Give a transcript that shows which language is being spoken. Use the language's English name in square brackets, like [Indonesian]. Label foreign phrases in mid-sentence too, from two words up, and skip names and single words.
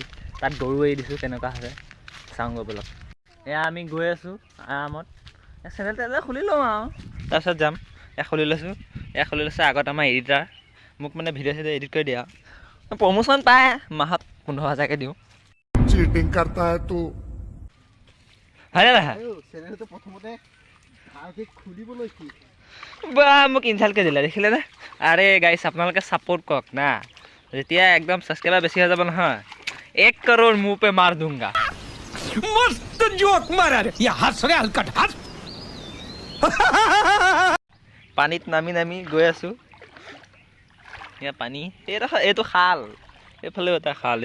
[Assamese] তাত গৰু এৰি দিছোঁ, কেনেকুৱা হৈছে চাওঁগৈ ব'লক। এয়া আমি গৈ আছোঁ আৰামত। চেনেল তেনেল খুলি লওঁ আৰু তাৰপিছত যাম। খুলি লৈছোঁ আগত আমাৰ এডিটাৰ, মোক মানে ভিডিঅ' চিডিঅ' এডিট কৰি দিয়ে আৰু প্ৰমোশ্যন পায়, মাহত 15,000কৈ দিওঁ। [Hindi] चीटिंग करता है तू। [Assamese] হয়নে নহয়? চেনেলটো প্ৰথমতে খুলিবলৈ কি বা মোক ইনচাল্টকৈ দিলে, দেখিলেনে? আৰে গাইছ, আপোনালোকে ছাপোৰ্ট কৰক না। যেতিয়া একদম ছাবস্ক্ৰাইবাৰ বেছি হৈ যাব নহয়, 1 crore [Hindi] मुँह पे मार दूँगा। मस्त जोक मारा रे ये हंस रे हलकट हंस। [Assamese] পানীত নামি গৈ আছোঁ। এয়া পানী, এইটো খাল, এইফালেও এটা খাল।